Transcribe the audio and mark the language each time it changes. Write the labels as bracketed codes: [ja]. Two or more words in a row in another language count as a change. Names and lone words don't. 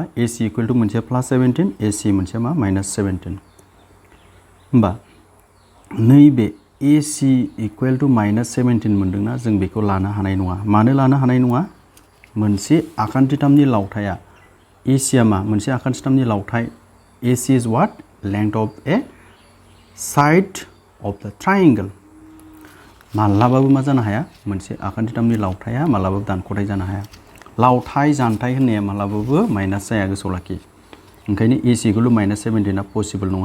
[brx] AC इक्वल टु मोनसेया प्लास 17, AC मोनसेया मा? माइनास 17। होमबा नैबे AC इक्वल टु माइनास 17 मोनदोंना, जों बेखौ लानो हानाय नङा। मानो लानो हानाय नङा? मोनसे आखान्थिथामनि लावथाया, AC आ मा? मोनसे आखान्थिथामनि लावथाय। [en] AC is what? length of a side of the triangle. [brx] मालाबाबो मा जानो हाया? मोनसे आखान्थिथामनि लावथाया मालाबाबो दानख'थाय जानो हाया। लावथाय जानथाय होननाया मालाबाबो माइनास जाया, गोसोआव लाखि। ओंखायनो AC इक्वल टु माइनास 17 पसिबल नङा।